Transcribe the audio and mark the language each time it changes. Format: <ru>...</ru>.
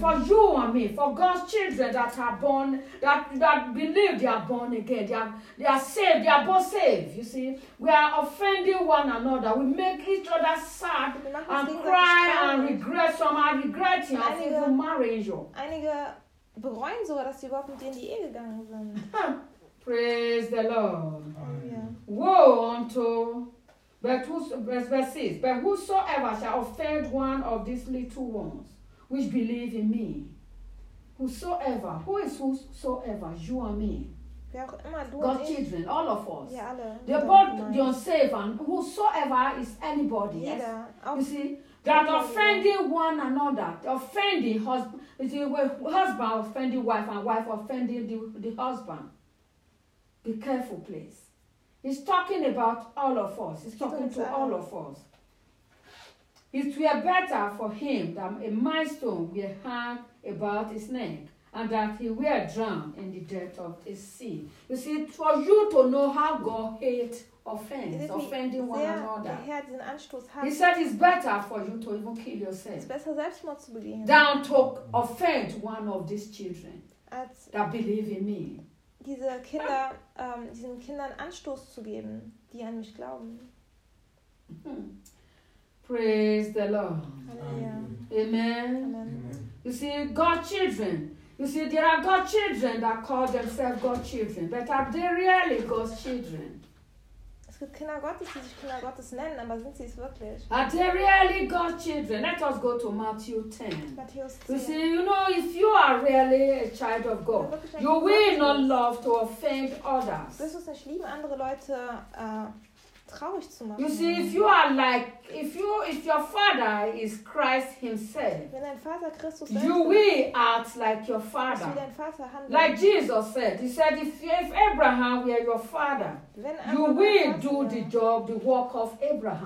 <en>For you and me, for God's children that are born, that believe they are born again, they are saved, they are both saved. You see, we are offending one another. We make each other sad and cry and regret. Some are regretting and even marrying you.</en> <de>Einige bereuen sogar, dass sie überhaupt mit dir in die Ehe gegangen sind.</de> <en>Praise the Lord. Amen. Woe unto, verse 6, but whosoever shall offend one of these little ones, which believe in me, whosoever, who is whosoever, you and me, God's children, all of us,</en> <de>yeah, alle,</de> <en>they're both the unsaved, and whosoever is anybody, yes, you see, that offending one another, offending husband, you see, husband offending wife, and wife offending the husband, Be careful, please. He's talking about all of us. He's talking to all of us. It were better for him that a millstone were hung about his neck and that he were drowned in the depth of the sea. You see, for you to know how God hates offending one another.</en> <de>Der Herr diesen Anstoß hat.</de> <en>He said it's better for you to even kill yourself.</en> <de>Es ist besser, Selbstmord zu begehen.</de> <en>Than to offend one of these children that believe in me.</en> <de>Diese Kinder, diesen Kindern Anstoß zu geben, die an mich glauben.</de> <en>Praise the Lord. Amen. Amen. Amen. You see, God's children. You see, there are God's children that call themselves God's children. But are they really God's children?</en> <de>Kinder Gottes, die sich Kinder Gottes nennen, aber sind sie es wirklich?</de> <en>Are they really God's children? Let us go to Matthew 10. Matthew 10. You see, you know, if you are really a child of God, you will not love to offend others.</en> <de>Wirst du es nicht lieben, andere Leute traurig zu machen?</de> <en>You see, if you are like, if your father is Christ himself,</en> <de>wenn dein Vater Christus ist,</de> <en>you will act like your father.</en> <de>Wie dein Vater handelt.</de> <en>Like Jesus said, he said, if Abraham were your father, you will do the job, the work of Abraham.</en>